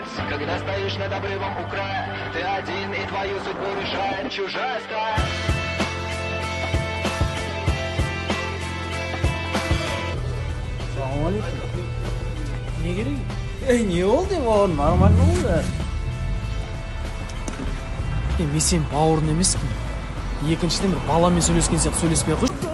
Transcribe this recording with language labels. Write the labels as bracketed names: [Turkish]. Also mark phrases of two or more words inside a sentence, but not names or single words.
[Russian] Когда стоишь над обрывом у края, ты один и твою судьбу решает чужая стая. [Kazakh] Ассалаумалейкум. Не керек? Не болды бауырым, нормально болды. Мен сен бауырын емеспін. Екіншіден бір баламен сөйлескен сияқты сөйлеспей қойшы.